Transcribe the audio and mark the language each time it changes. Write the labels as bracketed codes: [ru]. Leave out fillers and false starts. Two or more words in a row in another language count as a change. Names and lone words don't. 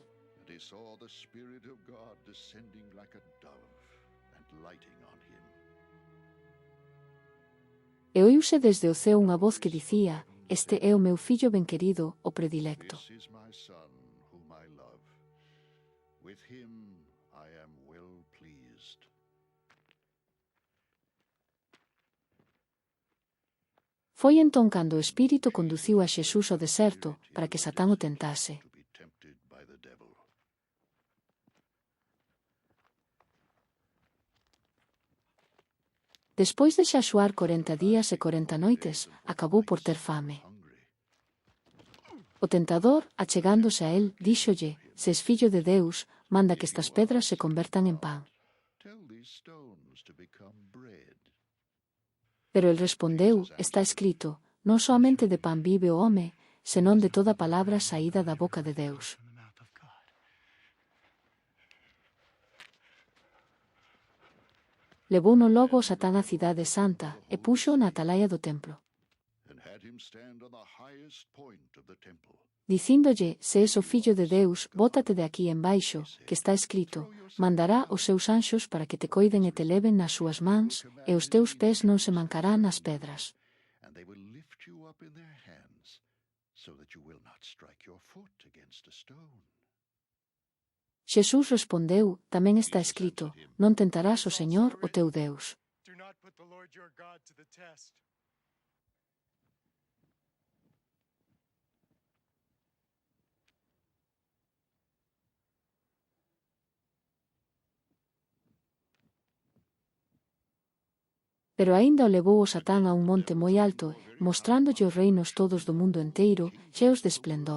[en] And he saw the Spirit of God descending like a dove and lighting on him. [gl] E oíuse desde o ceo unha voz que dicía, este é o meu fillo benquerido, o predilecto. [en] This is my Son, whom I love. With him I am well pleased. [gl] Foi entón cando o Espírito conduciu a Xesús ao deserto, para que Satán o tentase. [en] To be tempted by the devil. [gl] Despois de xaxuar 40 días e 40 noites, acabou por ter fame. [en] Hungry. [gl] O tentador, achegándose a él, díxolle, se es fillo de Deus, manda que estas pedras se convertan en pan. [en] Tell these stones to become bread. [gl] Pero el respondeu, está escrito, non soamente de pan vive o home, senón de toda palabra saída da boca de Deus. [en] From the mouth of God. [gl] Levouno logo Satán á cidade santa, e puxo na atalaia do templo. [en] And had him stand on the highest point of the temple. [gl] Dicíndolle, se es o fillo de Deus, bótate de aquí embaixo, que está escrito, mandará os seus anxos para que te coiden e te leven nas súas mans, e os teus pés non se mancarán nas pedras. [en] And they will lift you up in their hands, so that you will not strike your foot against a stone. [gl] Xesús respondeu, tamén está escrito, non tentarás o Señor o teu Deus. [en] Do not put the Lord your God to the test. [gl] Pero aínda o levou o Satán a un monte moi alto, mostrándolle os reinos todos do mundo enteiro, cheos de esplendor.